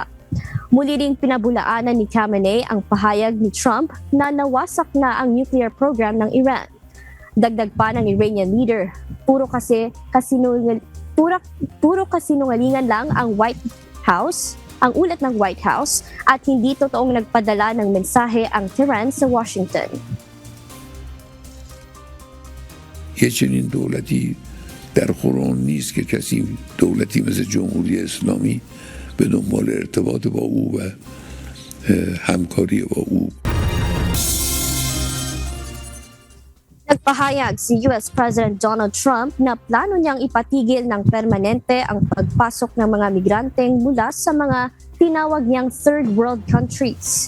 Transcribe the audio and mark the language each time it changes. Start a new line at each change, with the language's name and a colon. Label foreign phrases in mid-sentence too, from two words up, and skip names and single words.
Filipino: Muli ring pinabulaanan ni Khamenei ang pahayag ni Trump na nawasak na ang
English: nuclear program
Filipino: ng Iran. Dagdag pa ng
English: Iranian leader,
Filipino: puro kasinungalingan lang ang ang ulat ng White House at hindi totoong nagpadala ng mensahe ang Tehran sa Washington.
Persian: یه چنین دولتی در قرآن نیست که کسی دولتی مثل جمهوری اسلامی به دنبال ارتباط با او و همکاری با او.
Filipino: Nagpahayag si
English: US President
Filipino: Donald Trump na plano niyang ipatigil ng permanente ang pagpasok ng mga migranteng mula sa mga tinawag niyang
English: third world countries.